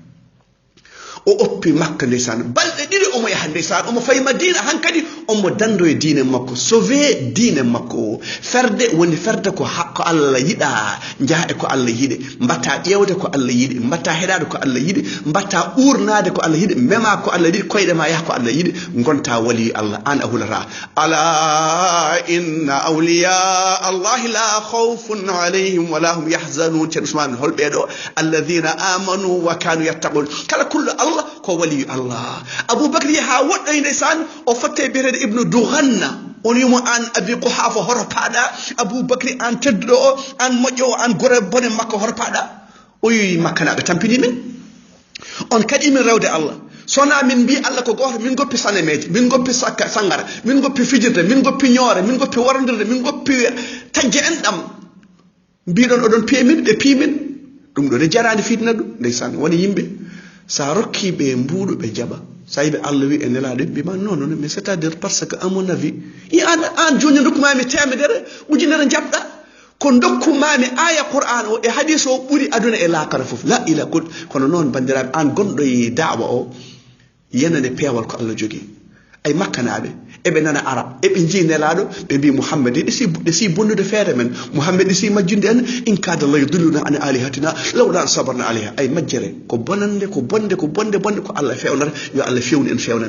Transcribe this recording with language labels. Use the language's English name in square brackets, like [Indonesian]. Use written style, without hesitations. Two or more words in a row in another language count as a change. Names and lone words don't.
[Fula] o oppi makka ndeysan balɗe ɗiɗi omo yaha ndeysan omo fayi madina hankadi omo dando e diine makko sauvé diine makko ferde woni ferde ko Allah yiɗa jaha e ko Allah yiɗi mbatta ƴewde ko Allah yiɗi mbatta heɗade ko Allah yiɗi mbatta urnade ko Allah yiɗi mema ko Allah yiɗi koyɗe ma yaha ko Allah yiɗi gonta wali Allah an a hulata [Arabic] أَلَا إِنَّ أَوْلِيَاءَ اللَّهِ لَا خَوْفٌ عَلَيْهِمْ وَلَا هُمْ يَحْزَنُونَ [Fula] ceerno Ousmane holɓeɗo [Arabic] الَّذِينَ آمَنُوا وَكَانُوا يَتَّقُونَ [Fula] kala kullu Allah ko wali Allah Aboubacry ha woɗɗoy ndeysan o fotte biyetede ibnu Dughanna on yimo an Abi Quhafa hoto paɗa Aboubacry an tedduɗo o an moƴƴo o an gore bone makko hoto paɗa o yi makkanaɓe tampini min on kadi min rewde Allah sona min mbi Allah ko goto min goppi sanemeji min goppi sangara min goppi fijirde min goppi ñoore min goppi wordirde min goppi tajje en ɗam mbiɗon oɗon piyamin ɓe piimin ɗum ɗo de jarani fitna ɗum ndeysan woni yimɓe sa rokki ɓe mbuɗo ɓe jaɓa sa yiɓe Allah wi e nelaɗo mbima non non [French] mais c'est à dire parce que à mon avis [Fula] an joni dokkumami temedere ujunere jaɓɗa ko dokkumami aya Qur'an o e hadis o ɓuuri aduna e lakara foof la ila kul kono noon bandiraɓe an gonɗo e da'wa o yenane peewal ko Allah jogui ay makkanaɓe eɓe nana arab eɓe jii nelaɗo ɓe mbi Mouhammad ɗesi bonnude feere men Mouhammad ɗesi majjunde en [Arabic] إِنْ كَادَ لَيُضِلُّنَا عَنْ آلِهَتِنَا لَوْلَا أَنْ صَبَرْنَا عَلَيْهَا [Fula] ay majjere ko bonande ko bonde ko Allah fewnata yo Allah fewni en fewnana